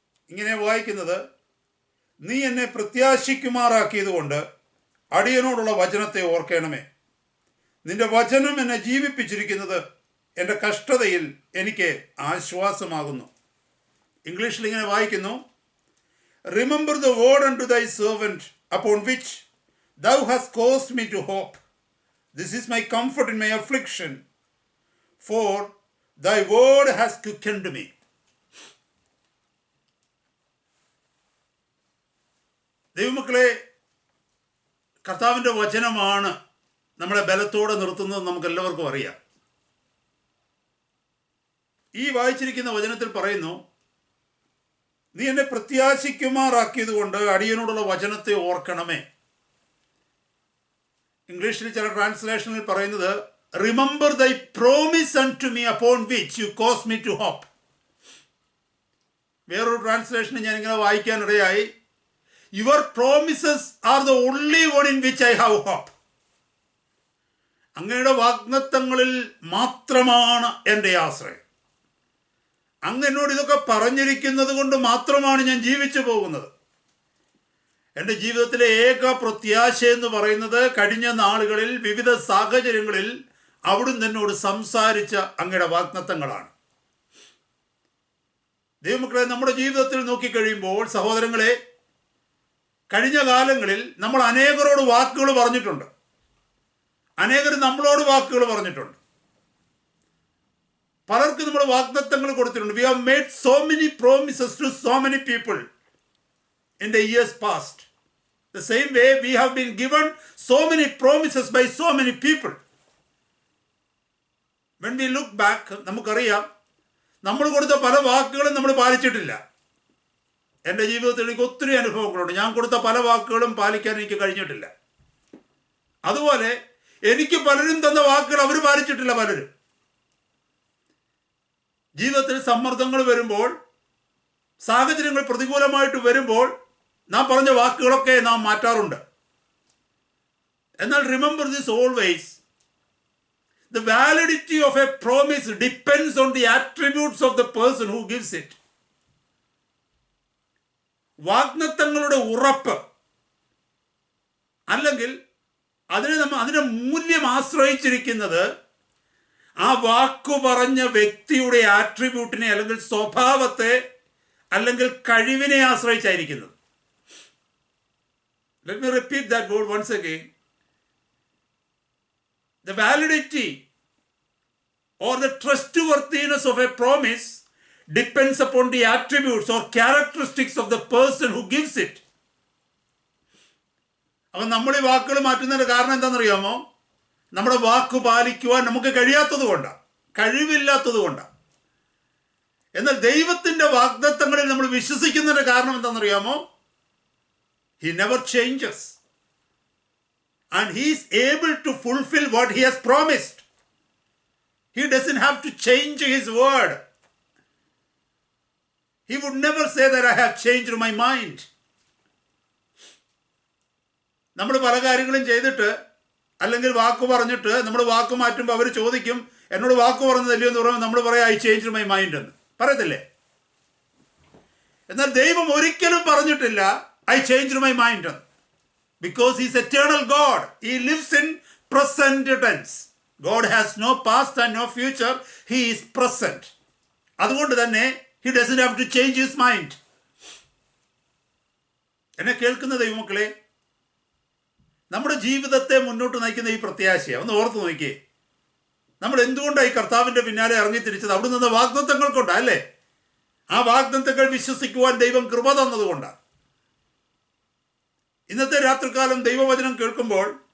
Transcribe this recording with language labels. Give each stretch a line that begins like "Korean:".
Malayalam: ഇങ്ങനെ വായിക്കുന്നത്: നീ എന്നെ പ്രത്യാശിക്കുമാറാക്കിയതുകൊണ്ട് അടിയനോടുള്ള വചനത്തെ ഓർക്കണമേ. നിന്റെ വചനം എന്നെ ജീവിപ്പിച്ചിരിക്കുന്നത് എൻ്റെ കഷ്ടതയിൽ എനിക്ക് ആശ്വാസമാകുന്നു. ഇംഗ്ലീഷിൽ ഇങ്ങനെ വായിക്കുന്നു:
English: Remember the word unto thy servant upon which thou hast caused me to hope. This is my comfort in my affliction, for thy word has quickened me.
Malayalam: ദൈവമക്കളെ, കർത്താവിൻ്റെ വചനമാണ് നമ്മളെ ബലത്തോടെ നിർത്തുന്നത് നമുക്ക് എല്ലാവർക്കും അറിയാം. ഈ വായിച്ചിരിക്കുന്ന വചനത്തിൽ പറയുന്നു: നീ എന്നെ പ്രത്യാശിക്കുമാറാക്കിയത് കൊണ്ട് അടിയനോടുള്ള വചനത്തെ ഓർക്കണമേ. ഇംഗ്ലീഷിൽ ചില ട്രാൻസ്ലേഷനിൽ പറയുന്നത്
English: Remember thy promise unto me upon which you caused me to hope.
Malayalam: വേറൊരു ട്രാൻസ്ലേഷനിൽ ഞാൻ ഇങ്ങനെ വായിക്കാനിടയായി:
English: Your promises are the only one in which I have hope.
Malayalam: അങ്ങയുടെ വാഗ്ദത്തങ്ങളിൽ മാത്രമാണ് എൻ്റെ ആശ്രയം. അങ്ങ് എന്നോട് ഇതൊക്കെ പറഞ്ഞിരിക്കുന്നത് കൊണ്ട് മാത്രമാണ് ഞാൻ ജീവിച്ചു പോകുന്നത്. എൻ്റെ ജീവിതത്തിലെ ഏക പ്രത്യാശ എന്ന് പറയുന്നത് കഴിഞ്ഞ നാളുകളിൽ വിവിധ സാഹചര്യങ്ങളിൽ അവിടുന്ന് എന്നോട് സംസാരിച്ച അങ്ങയുടെ വാഗ്ദത്തങ്ങളാണ്. ദൈവമക്കളെ, നമ്മുടെ ജീവിതത്തിൽ നോക്കിക്കഴിയുമ്പോൾ സഹോദരങ്ങളെ, കഴിഞ്ഞ കാലങ്ങളിൽ നമ്മൾ അനേകരോട് വാക്കുകൾ പറഞ്ഞിട്ടുണ്ട്. അനേകർ നമ്മളോട് വാക്കുകൾ പറഞ്ഞിട്ടുണ്ട്. പലർക്ക് നമ്മൾ വാഗ്ദത്തങ്ങൾ കൊടുത്തിട്ടുണ്ട്.
English: We have made so many promises to so many people in the years past. The same way we have been given so many promises by so many people. When we look back,
Malayalam: നമുക്കറിയാം നമ്മൾ കൊടുത്ത പല വാക്കുകളും നമ്മൾ പാലിച്ചിട്ടില്ല. എൻ്റെ ജീവിതത്തിൽ എനിക്ക് ഒത്തിരി അനുഭവങ്ങളുണ്ട്. ഞാൻ കൊടുത്ത പല വാക്കുകളും പാലിക്കാൻ എനിക്ക് കഴിഞ്ഞിട്ടില്ല. അതുപോലെ എനിക്ക് പലരും തന്ന വാക്കുകൾ അവർ പാലിച്ചിട്ടില്ല. പലരും ജീവിതത്തിൽ സമ്മർദ്ദങ്ങൾ വരുമ്പോൾ, സാഹചര്യങ്ങൾ പ്രതികൂലമായിട്ട് വരുമ്പോൾ നാം പറഞ്ഞ വാക്കുകളൊക്കെ നാം മാറ്റാറുണ്ട്.
English: എന്നാൽ remember this always: the validity of a promise depends on the attributes of the person who gives it.
Malayalam: വാഗ്ദത്തങ്ങളുടെ ഉറപ്പ് അല്ലെങ്കിൽ അതിന്റെ മൂല്യം ആശ്രയിച്ചിരിക്കുന്നത് ആ വാക്കു പറഞ്ഞ വ്യക്തിയുടെ ആട്രിബ്യൂട്ടിനെ അല്ലെങ്കിൽ സ്വഭാവത്തെ അല്ലെങ്കിൽ കഴിവിനെ ആശ്രയിച്ചായിരിക്കുന്നത്.
English: Let me repeat that word once again. The validity or the trustworthiness of a promise depends upon the attributes or characteristics of the person who gives it.
Malayalam: അപ്പം നമ്മൾ ഈ വാക്കുകൾ മാറ്റുന്നതിൻ്റെ കാരണം എന്താണെന്നറിയാമോ? നമ്മുടെ വാക്ക് പാലിക്കുവാൻ നമുക്ക് കഴിയാത്തത് കൊണ്ടാണ്, കഴിവില്ലാത്തത് കൊണ്ടാണ്. എന്നാൽ ദൈവത്തിൻ്റെ വാഗ്ദത്തങ്ങളിൽ നമ്മൾ വിശ്വസിക്കുന്നതിൻ്റെ കാരണം എന്താണെന്നറിയാമോ?
English: He never changes. And he is able to fulfill what he has promised. He doesn't have to change his word. He would never say that I have changed my mind.
Malayalam: നമ്മൾ പല കാര്യങ്ങളും ചെയ്തിട്ട് അല്ലെങ്കിൽ വാക്ക് പറഞ്ഞിട്ട് നമ്മൾ വാക്ക് മാറ്റുമ്പോൾ അവർ ചോദിക്കും, എന്നോട് വാക്ക് പറഞ്ഞതല്ലയോ എന്ന് പറയുമ്പോൾ നമ്മൾ പറയാം
English: I change my mind
Malayalam: എന്ന് പറയത്തില്ലേ? എന്നാൽ ദൈവം ഒരിക്കലും പറഞ്ഞിട്ടില്ല
English: I changed my mind, because he is eternal God. He lives in present tense. God has no past and no future. He is present.
Malayalam: അതുകൊണ്ട് തന്നെ
English: he doesn't have to change his mind.
Malayalam: എന്നെ കേൾക്കുന്ന ദൈവമക്കളെ, നമ്മുടെ ജീവിതത്തെ മുന്നോട്ട് നയിക്കുന്ന ഈ പ്രത്യാശയെ ഒന്ന് ഓർത്ത് നോക്കിയേ. നമ്മൾ എന്തുകൊണ്ടാണ് ഈ കർത്താവിൻ്റെ പിന്നാലെ ഇറങ്ങി തിരിച്ചത്? അവിടെ നിന്ന് വാഗ്ദത്തങ്ങൾ കൊണ്ടാണ് അല്ലേ? ആ വാഗ്ദത്തങ്ങൾ വിശ്വസിക്കുവാൻ ദൈവം കൃപ തന്നതുകൊണ്ടാണ്. ഇന്നത്തെ രാത്രികാലം ദൈവവചനം കേൾക്കുമ്പോൾ